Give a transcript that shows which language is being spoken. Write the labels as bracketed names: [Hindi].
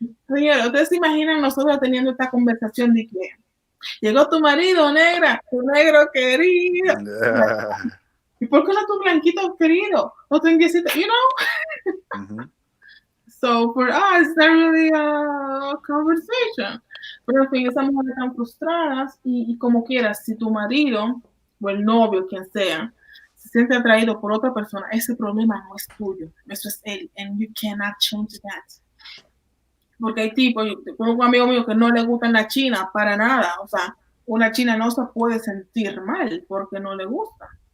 [Spanish] Señora, ustedes se imaginan nosotros teniendo esta conversación de que llegó tu marido, negra, tu negro querido. Yeah. ¿Y por qué no tu blanquito querido? No tu inglesito, you know? [English] So for us, it's not really a conversation. [Spanish] Pero en fin, esas mujeres están frustradas y como quieras, si tu marido o el novio, quien sea, se siente atraído por otra persona, ese problema no es tuyo, eso es él, [English] and you cannot change that. [Spanish] Porque hay tipos, yo tengo un amigo mío que no le gusta la China para nada, o sea, una china no se puede sentir mal porque no le gusta.